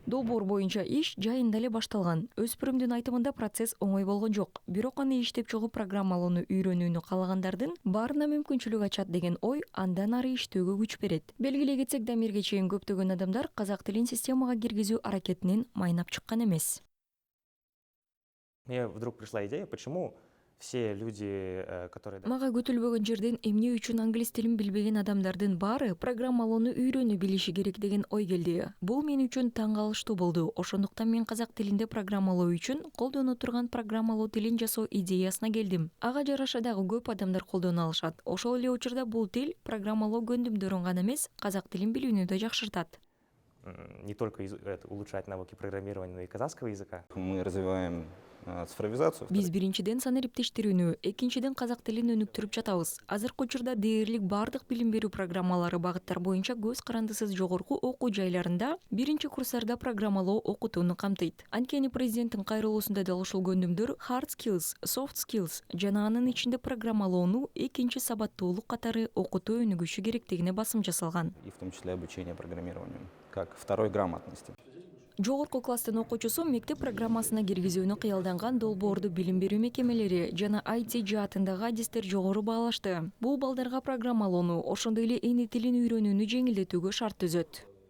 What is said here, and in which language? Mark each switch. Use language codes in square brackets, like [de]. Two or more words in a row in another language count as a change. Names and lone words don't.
[ky] Долбоор боюнча иш жайында эле башталган. Өспүрүмдүн айтымында процесс оңой болгон жок. Бирок аны иштеп чыгуу программалоону үйрөнүүнү каалагандардын баарына мүмкүнчүлүк ачат деген ой андан ары иштөөгө күч берет. Белгилей кетсек, Дамирге чейин көптөгөн адамдар казак тилин системага киргизүү аракетинен майнап чыккан эмес. [ru] Мне вдруг пришла идея, почему все люди, которые... [ky] Мага күтүлбөгөн жерден эмне үчүн англис тилин билбеген адамдардын баары программалоону үйрөнүп билиши керек деген ой келди. Бул мен үчүн таң калыштуу болду. Ошондуктан мен казак тилинде программалоо үчүн колдоно турган программалоо тилин жасоо идеясына келдим. Ага жараша дагы көп адамдар колдоно алышат. Ошол эле учурда бул тил программалоо көндүмдөрүн гана эмес, казак тилин билүүнү да жакшыртат. [ru] Не только улучшать навыки программирования, но и казахского языка. Мы развиваем цифровизацию. [ky] Биз биринчиден сан эриптештирүүнү, экинчиден казак тилин өнүктүрүп жатабыз. Азыркы учурда дээрлик бардык билим берүү программалары багыттар боюнча көз карандысыз жогорку окуу жайларында биринчи курстарда программалоо окутууну камтыйт. Анткени президенттин кайрылуусунда да ушул көндүмдөр [en] hard skills, soft skills [ky] жана анын ичинде программалоону экинчи сабаттуулук катары окутуу өнүгүшү керектигине басым жасалган. [ru] И в том числе обучение программированию, как второй грамотности. [ky] Жогорку класстын окуучусу мектеп программасына киргизүүнү кыялданган долбоорду билим берүү мекемелери жана IT жаатындагы адистер жогору баалашты. Бул балдарга программалоону, ошондой эле эни тилин үйрөнүүнү жеңилдетүүгө шарт түзөт.